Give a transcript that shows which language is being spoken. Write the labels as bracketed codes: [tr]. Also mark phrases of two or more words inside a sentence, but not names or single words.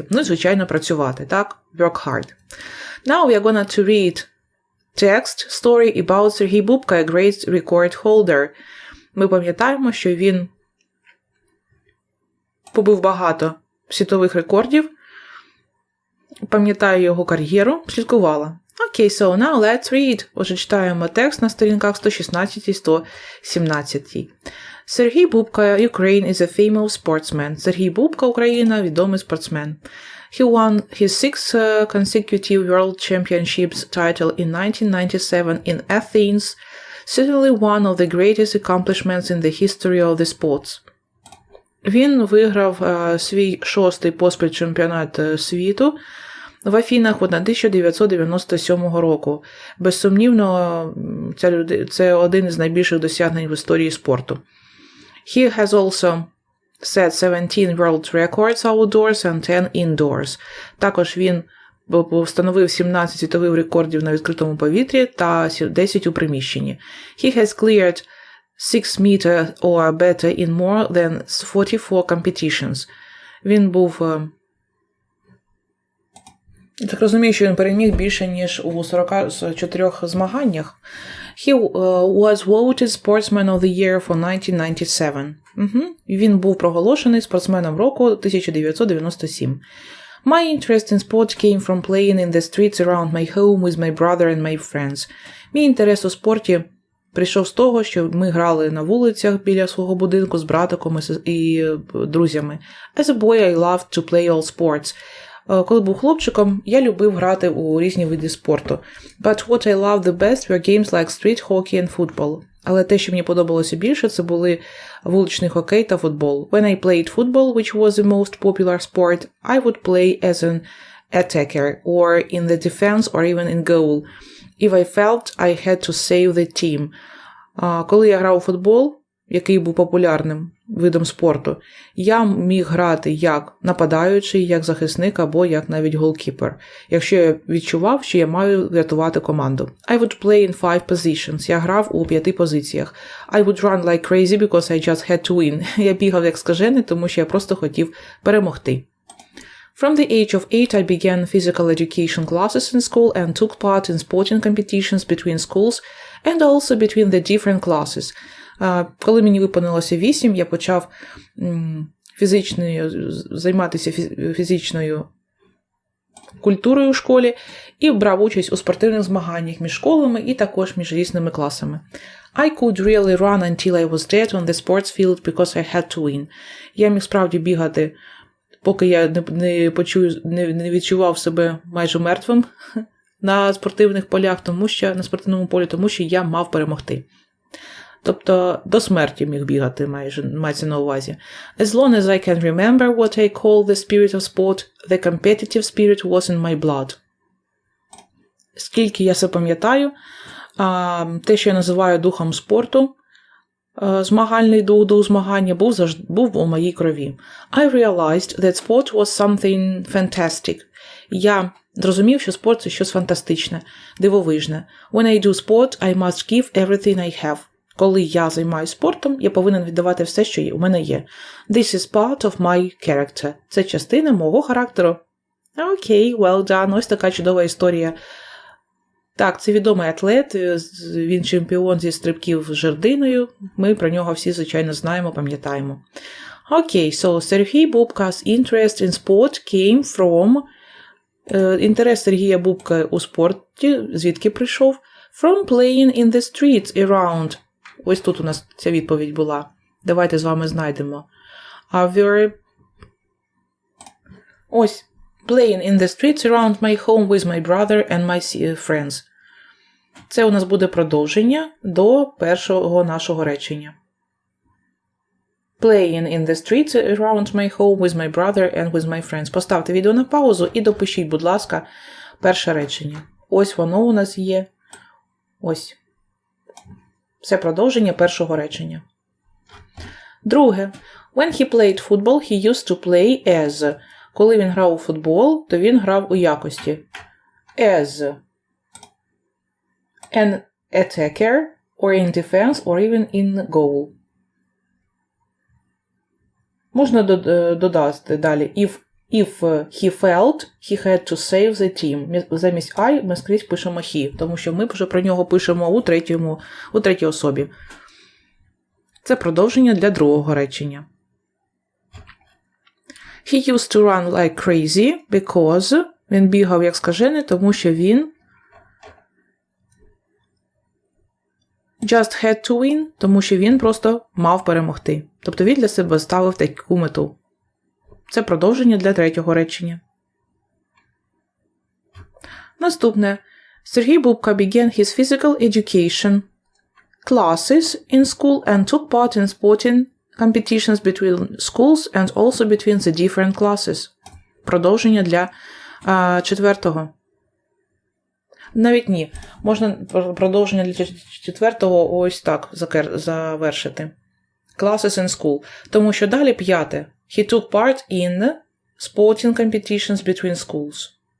[uk] Ну і, звичайно, працювати, так? [en] Work hard. Now we are going to read text story about Сергій Бубка, a great record holder. [uk] Ми пам'ятаємо, що він побив багато світових рекордів. Пам'ятаю його кар'єру, слідкувала. Окей, [en] so now let's read. [uk] Отже, читаємо текст на сторінках 116 і 117. Сергій Бубка, [en] Ukraine is a famous sportsman. [uk] Сергій Бубка, Україна, відомий спортсмен. [en] He won his 6th consecutive World Championships title in 1997 in Athens, certainly one of the greatest accomplishments in the history of the sports. [uk] Він виграв свій 6-й поспіль чемпіонат світу в Афінах 1997 року. Безсумнівно, це один із найбільших досягнень в історії спорту. [en] He has also set 17 world records outdoors and 10 indoors. [uk] Також він встановив 17 світових рекордів на відкритому повітрі та 10 у приміщенні. [en] He has cleared 6 meter or better in more than 44 competitions. [uk] Він був... Я так розумію, що він переміг більше, ніж у 44 змаганнях. [en] He was voted Sportsman of the Year for 1997. [uk] Він був проголошений спортсменом року 1997. [en] My interest in sport came from playing in the streets around my home with my brother and my friends. [uk] Мій інтерес у спорті прийшов з того, що ми грали на вулицях біля свого будинку з братиком і друзями. [en] As a boy, I loved to play all sports. [uk] Коли був хлопчиком, я любив грати у різні види спорту. [en] But what I loved the best were games like street hockey and football. [uk] Але те, що мені подобалося більше, це були вуличний хокей та футбол. [en] When I played football, which was the most popular sport, I would play as an attacker, or in the defense, or even in goal. If I felt I had to save the team. [uk] Коли я грав у футбол, який був популярним видом спорту, я міг грати як нападаючий, як захисник або як навіть голкіпер, якщо я відчував, що я маю врятувати команду. [en] I would play in 5 positions. [uk] Я грав у 5 позиціях. [en] I would run like crazy because I just had to win. [uk] Я бігав як скажений, тому що я просто хотів перемогти. [en] From the age of 8, I began physical education classes in school and took part in sporting competitions between schools and also between the different classes. [uk] Коли мені виповнилося 8, я почав займатися фізичною культурою у школі і брав участь у спортивних змаганнях між школами і також між різними класами. [en] I could really run until I was dead on the sports field because I had to win. [uk] Я міг справді бігати, поки я не відчував себе майже мертвим на спортивних полях, на спортивному полі, тому що я мав перемогти. Тобто до смерті міг бігати, мається на увазі. [en] As long as I can remember what I call the spirit of sport, the competitive spirit was in my blood. [uk] Скільки я себе пам'ятаю, те, що я називаю духом спорту, змагальний дух змагання був у моїй крові. [en] I realized that sport was something fantastic. [uk] Я зрозумів, що спорт – це щось фантастичне, дивовижне. [en] When I do sport, I must give everything I have. [uk] Коли я займаюся спортом, я повинен віддавати все, що у мене є. [en] This is part of my character. [uk] Це частина мого характеру. Окей, [en] well done. [uk] Ось така чудова історія. Так, це відомий атлет, він чемпіон зі стрибків з жердиною. Ми про нього всі, звичайно, знаємо, пам'ятаємо. [en] Окей, so Сергій Бубка's interest in sport came from... [uk] Інтерес Сергія Бубка у спорті, звідки прийшов? [en] From playing in the streets around. [uk] Ось тут у нас ця відповідь була. Давайте з вами знайдемо. Ось. [en] Playing in the streets around my home with my brother and my friends. [uk] Це у нас буде продовження до першого нашого речення. [en] Playing in the streets around my home with my brother and with my friends. [uk] Поставте відео на паузу і допишіть, будь ласка, перше речення. Ось воно у нас є. Ось. Це продовження першого речення. Друге. [en] When he played football, he used to play as. [uk] Коли він грав у футбол, то він грав у якості. [en] As an attacker, or in defense, or even in goal. [uk] Можна додати далі. [en] If he felt, he had to save the team. [uk] Замість I ми скрізь пишемо he, тому що ми вже про нього пишемо у третій особі. Це продовження для другого речення. [en] He used to run like crazy because [uk] він бігав як скажений, тому що він [en] just had to win, [uk] тому що він просто мав перемогти. Тобто він для себе ставив таку мету. Це продовження для третього речення. Наступне. [en] Сергій Бубка began his physical education classes in school and took part in sporting competitions between schools and also between the different classes. [uk] Продовження для четвертого. Навіть ні. Можна продовження для четвертого ось так завершити. [en] Classes in school. [uk] Тому що далі п'яте. [en] He took part in sporting competitions between schools.